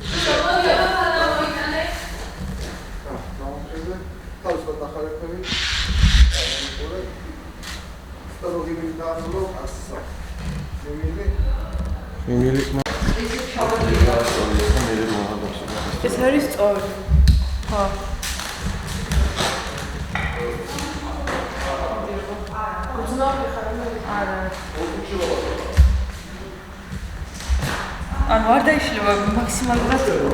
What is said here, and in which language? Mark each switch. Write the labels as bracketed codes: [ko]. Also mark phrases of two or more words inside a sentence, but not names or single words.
[id] Harus bertahan lagi. Boleh. Taruh di dalam dulu. Asal. Ini [ka] ეს არის სწორი. ხო. ანუ არ დაიშლება მაქსიმალურად.